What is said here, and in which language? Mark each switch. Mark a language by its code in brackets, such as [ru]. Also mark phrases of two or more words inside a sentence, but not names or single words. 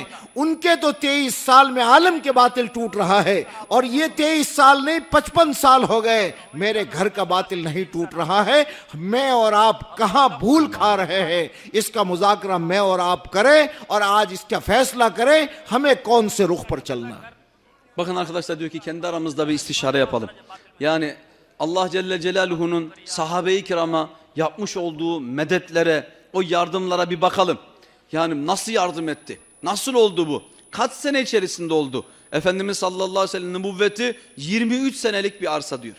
[hi] उनके तो 23 साल में आलम के बातिल टूट रहा है और ये 23 साल नहीं 55 साल हो गए, मेरे घर का बातिल नहीं टूट रहा है। मैं और आप कहाँ भूल खा रहे हैं? इसका मुज़ाकरा मैं और आप करें और आज इसका फैसला करें हमें कौन से रुख पर चलना। [tr] Bakın arkadaşlar diyor ki kendi aramızda bir istişare yapalım. Yani Allah Celle Celaluhu'nun sahabe-i kirama yapmış olduğu medetlere, o yardımlara bir bakalım. Yani nasıl yardım etti? Nasıl oldu bu? Kaç sene içerisinde oldu? Efendimiz [ar] صلى الله عليه وسلم [tr] nübüvveti 23 senelik bir arsa diyor.